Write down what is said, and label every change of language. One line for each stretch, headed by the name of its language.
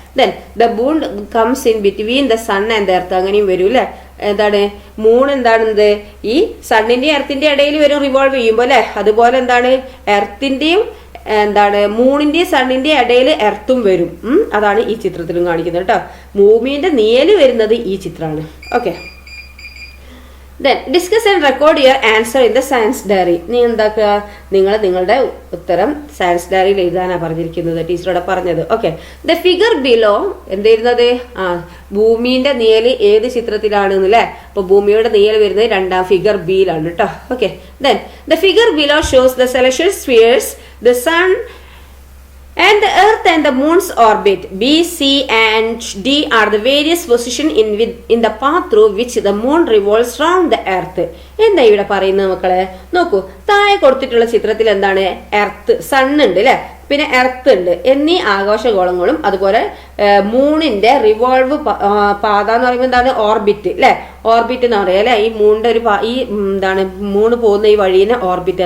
English: then the moon comes in between the sun and the earth,
Malayalam: അങ്ങനെയും വരും അല്ലെ. എന്താണ് മൂൺ എന്താണെന്ത് ഈ സണ്ണിന്റെയും എർത്തിന്റെ ഇടയിൽ വരും റിവോൾവ് ചെയ്യുമ്പോൾ അല്ലെ. അതുപോലെ എന്താണ് എർത്തിന്റെയും എന്താണ് മൂണിന്റെയും സണ്ണിന്റെയും ഇടയിൽ എർത്തും വരും. അതാണ് ഈ ചിത്രത്തിലും കാണിക്കുന്നത് കേട്ടോ. ഭൂമിന്റെ നിഴല് വരുന്നത് ഈ ചിത്രമാണ്.
English: Okay, then discuss and record your answer in the science diary.
Malayalam: നീ എന്താക്കുക, നിങ്ങളുടെ ഉത്തരം സയൻസ് ഡയറിയിൽ എഴുതാനാണ് പറഞ്ഞിരിക്കുന്നത്, ടീച്ചറോടെ പറഞ്ഞത്. Okay,
English: the figure below
Malayalam: എന്തായിരുന്നത്? ഭൂമിന്റെ നിഴല് ഏത് ചിത്രത്തിലാണ് അല്ലെ. അപ്പൊ ഭൂമിയുടെ നിഴല് വരുന്നത് രണ്ടാം ഫിഗർ ബിയിലാണ് കേട്ടോ.
English: Okay, then the figure below shows the celestial spheres, the sun and the earth and the moon's orbit. B, C and D are the various positions in the path through which the moon revolves round the earth.
Malayalam: എന്താ ഇവിടെ പറയുന്നത് മക്കളെ? നോക്കൂ, താഴെ കൊടുത്തിട്ടുള്ള ചിത്രത്തിൽ എന്താണ്? Earth, സണ്ണുണ്ട് അല്ലെ, പിന്നെ എർത്ത് ഉണ്ട് എന്നീ ആകാശഗോളങ്ങളും അതുപോലെ മൂണിന്റെ റിവോൾവ് പാത എന്ന് പറയുമ്പോൾ എന്താണ്? ഓർബിറ്റ് അല്ലെ. ഓർബിറ്റ് എന്ന് പറയാം അല്ലെ. ഈ മൂണിന്റെ ഒരു ഈ എന്താണ് മൂണ് പോകുന്ന ഈ വഴിനെ ഓർബിറ്റ്.